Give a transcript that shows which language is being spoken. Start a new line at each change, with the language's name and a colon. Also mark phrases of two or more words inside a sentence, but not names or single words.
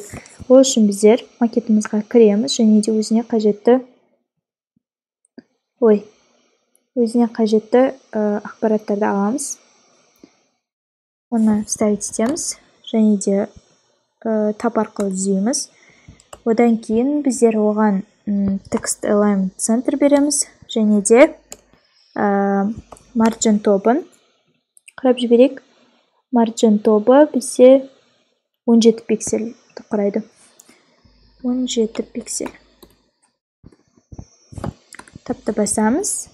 Kazakh: Ол үшін біздер макетімізға кіреміз және де өзіне қажетті ақпараттарды аламыз. Оны ставить етеміз және де тап арқылы түзейміз. Одан кейін біздер оған
English: text alignment center
Kazakh: береміз және де margin тобын қарап жіберейік. Margin тобы бізде 17 пиксель құрайды. 17 пиксель. Тапты басамыз.